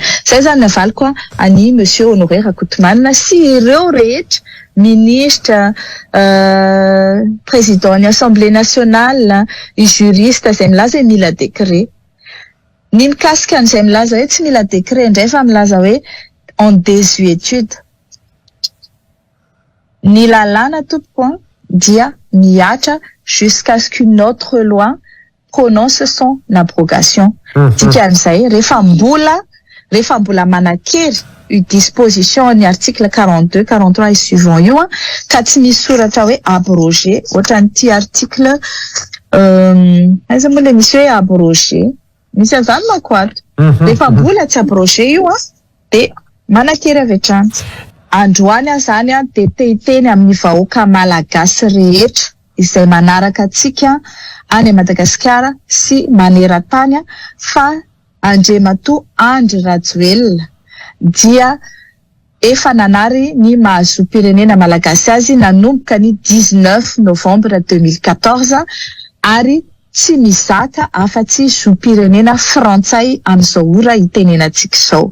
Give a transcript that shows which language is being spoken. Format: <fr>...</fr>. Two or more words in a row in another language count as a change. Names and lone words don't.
<mg>Zay zany navaliko any monsieur Honoré Rakotomanina sy ireo rehetra ministre, président ny</mg> <fr>assemblée nationale,</fr> <mg>juriste zay milaza hoe mila décret. Ny mikasika an'izay milaza hoe tsy mila décret indray fa milaza hoe</mg> <fr>en désuétude.</fr> <mg>Ny lalàna tompoko dia miatra</mg> <fr>jusqu'à ce qu'une autre loi prononce son abrogation.</fr> <mg>Dikan'izay rehefa mbola manakery io disposition ny article 42, 43</mg> <fr>et suivant</fr> <mg>io ka tsy misy soratra hoe abrogé, ohatran'ity article aiza moa le misy hoe abrogé, misy an'izany manko ato. Rehefa mbola tsy abrogé io de manakery avy hatrany. Androany zany de tehiteny amin'ny vahoaka malagasy rehetra izay manaraka antsika any Madagasikara sy maneran-tany fa Andriamatoa Andry Rajoelina dia efa nanary ny mahazo-pirenena malagasy azy nanomboka ny 19 novembre 2014 ary tsy mizaka afa-tsy zo-pirenena frantsay amin'izao ora itenenantsika izao.</mg>